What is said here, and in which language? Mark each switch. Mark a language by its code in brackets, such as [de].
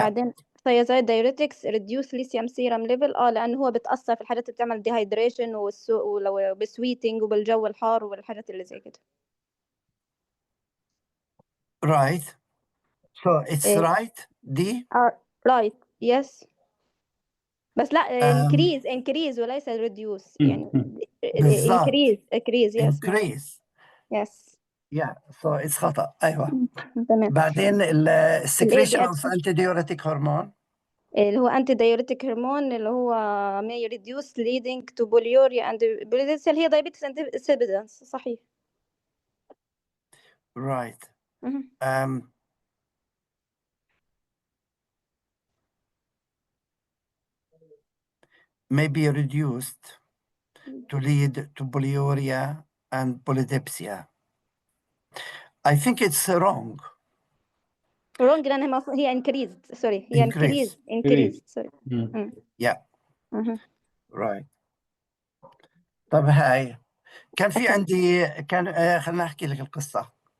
[ar] بعدين [en] thiazide diuretics reduce lithium serum level [ar] لأنه هو بتأثر في الحاجات اللي بتعمل dehydration ولو بسويتنج وبالجو الحار والحاجات اللي زي كده. [en] right. So it's right. دي right. yes. [ar] بس لا increase وليس reduce، يعني بالضبط. [en] increase yes. increase. yes. Yeah, so it's خطأ. [ar] أيوة. تمام. [en] بعدين secretion of antidiuretic hormone. [ar] اللي هو [en] anti diuretic hormone اللي هو may reduce leading to polyuria and polyuria اللي هي diabetes insipidus. [ar] صحيح. [en] Right. May be reduced to lead to polyuria and polydipsia. I think it's wrong. wrong [ar] لأنها هي [en] increased. sorry هي increase. sorry. Yeah. right. [ar] طب هاي كان في عندي خلينا أحكي لك القصة.